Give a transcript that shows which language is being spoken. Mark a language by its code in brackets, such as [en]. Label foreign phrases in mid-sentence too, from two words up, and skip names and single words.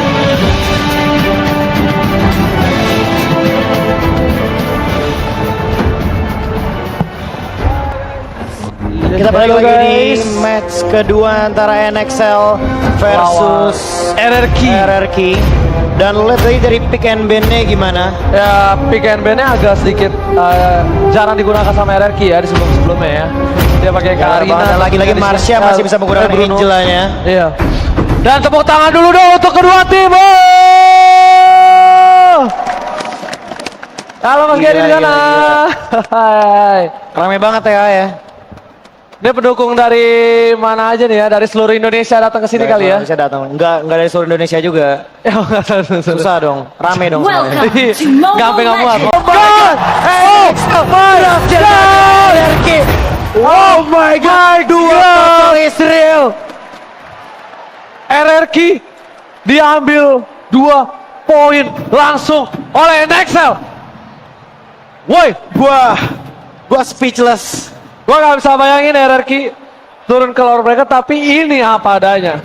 [id] Kita balik lagi di match kedua antara NXL versus RRQ. Dan lo lihat tadi dari [en] pick and ban- [id] nya gimana? Ya, [en] pick and ban- [id] nya agak sedikit jarang digunakan sama RRQ ya di sebelum-sebelumnya ya. Dia pakai Karina. Dan lagi-lagi Marsha masih bisa menggunakan Bruno. Angela-nya. Iya. Dan tepuk tangan dulu dong untuk kedua tim. Oh! Halo Mas Gila, Gary di sana. Hai. Rame banget ya. Ini pendukung dari mana aja nih ya? Dari seluruh Indonesia datang ke sini kali ya? Bisa datang. Enggak dari seluruh Indonesia juga. Ya, Susah dong. Rame dong semuanya. Nggak sampai nggak muat. [en] Oh my God, [id] dua Israel. RRQ diambil 2 poin langsung oleh NXL. Woi, Gua speechless. gua nggak bisa bayangin RRQ turun ke lower bracket, tapi ini apa adanya.